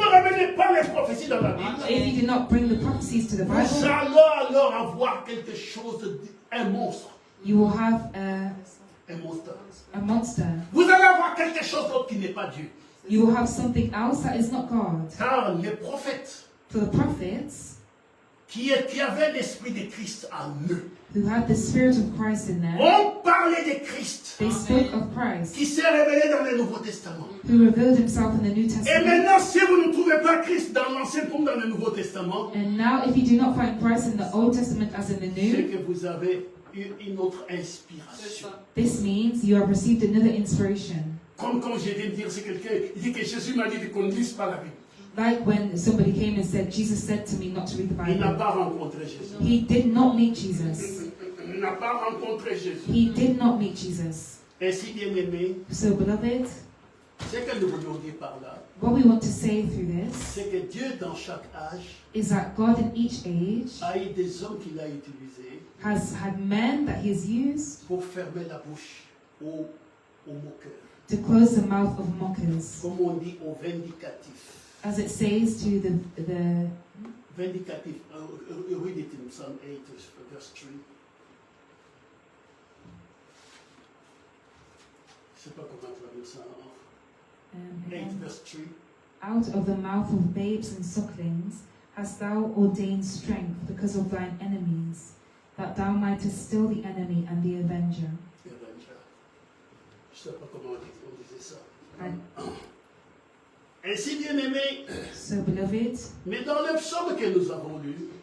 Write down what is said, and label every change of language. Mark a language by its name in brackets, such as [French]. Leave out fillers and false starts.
[French] ne ramenez pas les prophéties dans la Bible, [English] If you do not bring the prophecies to the [French] vous [English] Bible, [French] allez alors avoir quelque chose, un monstre. [English] you will have [French] Un monstre. [English] a monster. [French] Vous allez avoir quelque chose d'autre qui n'est pas Dieu. [English] You will have something else that is not God. [French] Car les prophètes [English] For the prophets [French] qui avaient l'esprit de Christ en eux [English] who had the Spirit of Christ in them, [French] ont parlé de Christ [English] they spoke of Christ, [French] qui s'est révélé dans le Nouveau Testament. [English] who revealed himself in the New [French] Et [English] Testament. [French] maintenant, si vous ne trouvez pas Christ dans l'Ancien comme dans le Nouveau Testament, [English] And now, if you do not find Christ in the Old Testament as in the [French] c'est [English] New, [French] que vous avez eu une autre inspiration. [English] this means you have received another inspiration. [French] Comme quand je viens de dire, c'est quelqu'un, il dit que Jésus m'a dit qu'on ne lise pas la Bible. [English] Like when somebody came and said, Jesus said to me not to read the [French] Il n'a [English] Bible. [French] pas rencontré Jésus. [English] He did not meet Jesus. [French] Il n'a pas rencontré Jésus. [English] He did not meet Jesus. [French] Ainsi, bien aimé, [English] So, beloved, [French] ce que nous voulons dire par là, [English] what we want to say through this [French] c'est que Dieu, dans chaque âge, [English] is that God in each age [French] a eu des hommes qu'il a utilisés [English] has had men that he has used [French] pour fermer la bouche aux moqueurs. [English] to close the mouth of mockers. [French] Comme on dit aux vindicatifs. [English] As it says to the Vindicatif, read it in Psalm 8, verse 3. [French] Je ne sais pas comment traduire ça. [English] 8, verse 3. out of the mouth of babes and sucklings hast thou ordained strength because of thine enemies, that thou mightest still the enemy and the avenger. [French] Je ne sais pas comment on disait ça. [English] And [French] Ainsi, bien aimé, [English] so, beloved, [French] mais dans le psaume que nous avons lu,